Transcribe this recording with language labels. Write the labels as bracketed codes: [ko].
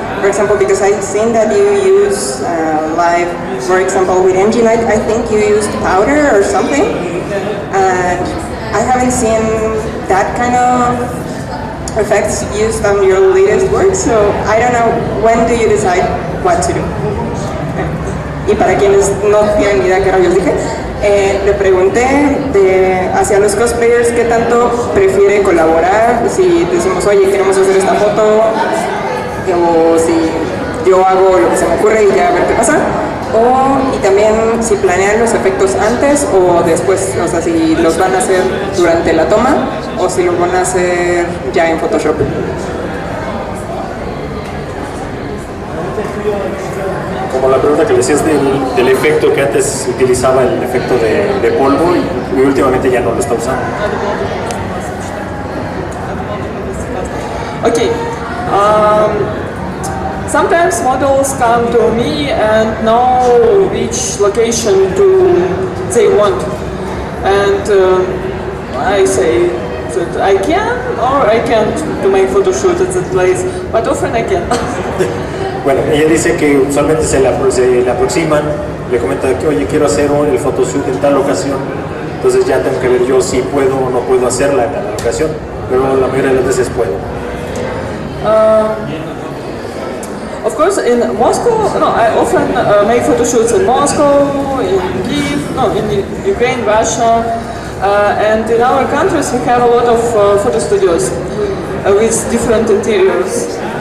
[en] For example, because I've seen that you use live, for example, with engine, I think you used powder or something. And I haven't seen that kind of effects used on your latest work, so I don't know, when do you decide what to do? [es] Y para quienes no tienen ni idea qué rayos dije, le pregunté hacia los cosplayers qué tanto prefiere colaborar, si decimos, oye, queremos hacer esta foto, o si yo hago lo que se me ocurre y ya a ver qué pasa, y también si planean los efectos antes o después, o sea, si los van a hacer durante la toma o si los van a hacer ya en Photoshop. Como la pregunta que le decías del efecto que antes utilizaba, el efecto de polvo, y últimamente ya no lo está usando. Okay. [en] sometimes models come to me and know which location they want. And I say that I can or I can't to make photo shoot at that place, but often I can. [es] Bueno, ella dice que usualmente se le aproximan, le comentan que oye, quiero hacer el photoshoot en tal ocasión, entonces ya tengo que ver yo si puedo o no puedo hacerla en tal ocasión, pero la mayoría de las veces puedo. [en] Of course, in Moscow, I often make photo shoots in Moscow, in Kyiv, in Ukraine, Russia, and in our countries we have a lot of photo studios with different interiors.